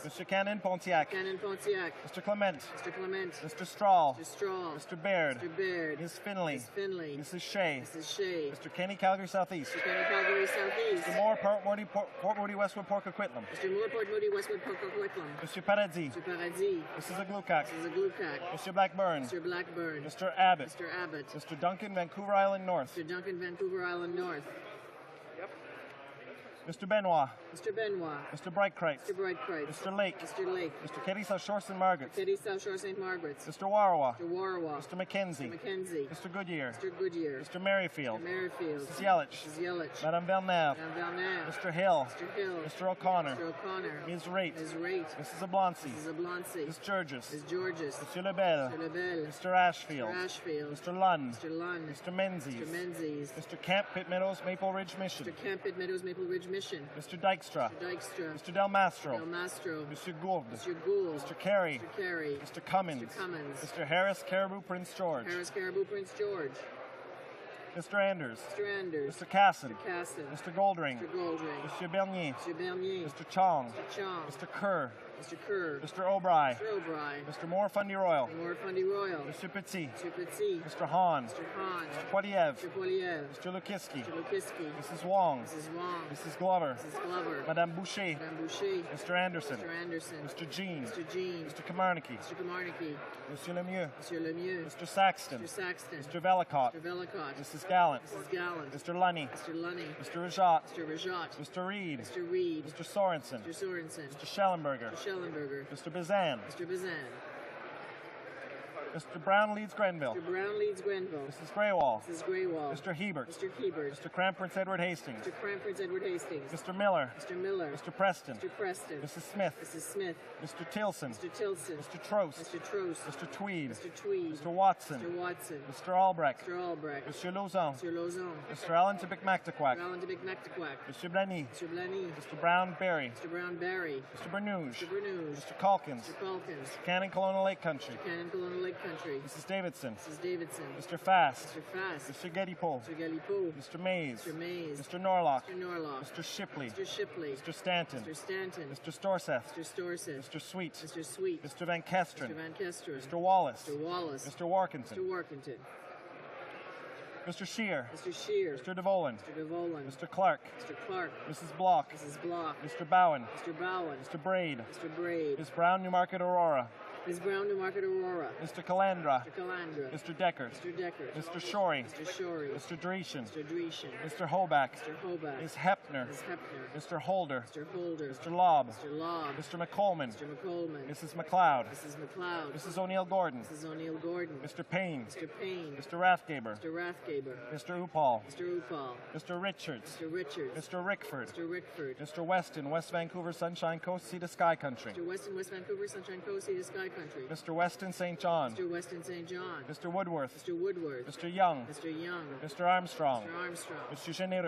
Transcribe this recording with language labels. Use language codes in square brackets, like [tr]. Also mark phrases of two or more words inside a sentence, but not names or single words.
[en] Mr. Cannon Pontiac. Cannon Pontiac. Mr. Clement. Mr. Clement. Mr. Strahl. Mr. Strahl. Mr. Baird. Mr. Baird. Ms. Finley. Ms. Finley. Mrs. Shea. Mrs. Shea. Mr. Kenny Calgary Southeast. Mr. Kenny Calgary Southeast. Mr. Moore Port Moody Westwood Port Coquitlam. Mr. Moore Port Moody Westwood Port Coquitlam. Mr. Paradis. Mr. Paradis. Mrs. Aglukac. Mrs. Aglukac. Mr. Blackburn. Mr. Blackburn. Mr. Abbott. Mr. Abbott. Mr. Duncan Vancouver Island North. Mr. Duncan Vancouver Island North. Mr. Benoit. Mr. Benoit. Mr. Brightkreitz. Mr. Brightkreitz. Mr. Lake. Mr. Lake. Mr. Keddy South Shore St. Margaret's. Keddy South Shore St. Margaret's. Mr. Warawa. Mr. Warawa. Mr. McKenzie. Mr. McKenzie. Mr. Goodyear. Mr. Goodyear. Mr. Merrifield. Mr. Merrifield. Mrs. Yelich. Mrs. Yelich. Madame Belknap. Madame Belknap. Mr. Hill. Mr. Hill. Mr. O'Connor. Mr. O'Connor. Ms. Raitt. Ms. Raitt. Mrs. Abloncy. Mrs. Abloncy. Ms. Georges. Ms. Georges. Monsieur Lebel. Mr. Lebel. Mr. Ashfield. Mr. Ashfield. Mr. Lunn. Mr. Lunn. Mr. Menzies. Mr. Menzies. Mr. Camp Pitt Meadows Maple Ridge Mission. Mr. Camp Pitt Meadows Maple Ridge Mission. Mr. Dykstra. Mr. Dykstra. Mr. Del Mastro. Del Mastro. Mr. Gould. Mr. Gould. Mr. Carey. Mr. Carey. Mr. Cummins. Mr. Cummins. Mr. Harris Caribou Prince George. Harris Caribou Prince George. Mr. Anders. Mr. Anders. Mr. Casson. Mr. Casson. Mr. Goldring. Mr. Goldring. Mr. Bernier. Mr. Bernier. Mr. Chong. Mr. Chong. Mr. Kerr. Mr. Kerr. Mr. O'Bry. Mr. O'Bry. Mr. Moore Fundy Royal. Moore Fundy Royal. Mr. Petit. Mr. Petit. Mr. Hahn. Mr. Hahn. Mr. Poiliev. Mr. Poiliev. Mr. Lukiski. Mr. Lukiski. Mrs. Wong. Mrs. Wong. Mrs. Glover. Mrs. Glover. Madame Boucher. Madame Boucher. Mr. Anderson. Mr. Anderson. Mr. Jean. Mr. Jean. Mr. Kamarnicki. Mr. Kamarnicki. Monsieur Lemieux. Mr. Lemieux. Mr. Saxton. Mr. Saxton. Mr. Velicott. Mr. Velicott. Mrs. Gallant. Mrs. Gallant. Mr. Lunny. Mr. Lunny. Mr. Rajat. Mr. Rajat. Mr. Reed. Mr. Reed. Mr. Sorensen. Mr. Sorensen. Mr. Schellenberger. Mr. Schellenberger. Mr. Bazan. Mr. Bazan. Mr. Brown leads Grenville. Mr. Brown leads Grenville. Mrs. Greywall. Mrs. Greywall. Mr. Hebert. Mr. Hebert. Mr. Cram Prince Edward Hastings. Mr. Cram Prince Edward Hastings. Mr. Miller. Mr. Miller. Mr. Preston. Mr. Preston. Mrs. Smith. Mrs. Smith. Mr. Tilson. Mr. Tilson. Mr. Trost. Mr. Trost. Mr. Tweed. Mr. Tweed. Mr. Watson. Mr. Watson. Mr. Albrecht. Mr. Albrecht. Mr. Lauzon. Mr. Lauzon. Mr. Allen to McMactaquack. Mr. Allen to McMactaquack. Mr. Blaney. Mr. Blaney. Mr. Brown Berry. Mr. Brown Barry. Mr. Bernouge. Mr. Bernouge. Mr. Calkins. Mr. Calkins. Mr. Cannon Colonial Lake Country. Mr. Cannon Colonial Lake Country. Mrs. Davidson. Mrs. Davidson. Mr. Fast. Mr. Fast. Mr. Gedipo. Mr. Galipo. Mr. Mays. Mr. Mays. Mr. Norlock. Mr. Norlock. Mr. Shipley. Mr. Shipley. Mr. Stanton. Mr. Stanton. Mr. Storseth. Mr. Storseth. Mr. Sweet. Mr. Sweet. Mr. Van Kesteren. Mr. Van Kesteren. Mr. Wallace. Mr. Wallace. Mr. Warkington. Mr. Warkington. Mr. Shear. Mr. Shear. Mr. DeVolan. Mr. DeVolan. Mr. Clark. Mr. Clark. Mrs. Block. Mrs. Block. Mr. Bowen. Mr. Bowen. Mr. Braid. Mr. Braid. Ms. Brown, Newmarket, Aurora. Ms. Brown, Newmarket, Aurora. Mr. Calandra. Mr. Calandra. Mr. Deckert. Mr. Deckert. Mr. Shorey. Mr. Shorey. Mr. Dreeshen. Mr. Dreeshen. Mr. Hoback. Mr. Hoback. Ms. Hepner. Ms. Hepner. Mr. Holder. Mr. Holder. Mr. Lobb. Mr. Lobb. Mr. McColman. Mr. McColman. Mrs. McLeod. Mrs. McLeod. Mrs. O'Neill Gordon. Mrs. O'Neill Gordon. Mr. Payne. Mr. Payne. Mr. Rathgaber. Mr. Rathgaber. Mr. Upal. Mr. Upal. Mr. Richards. Mr. Richards. Mr. Rickford. Mr. Rickford. Mr. Weston, West Vancouver, Sunshine Coast, Sea to Sky Country. Mr. Weston, West Vancouver, Sunshine Coast, Sea to Sky Country. Mr. Weston, St. John. Mr. Weston, St. John. Mr. Woodworth. Mr. Woodworth. Mr. Young. Mr. Young. Mr. Armstrong. Mr. Armstrong. Mr. Généreux.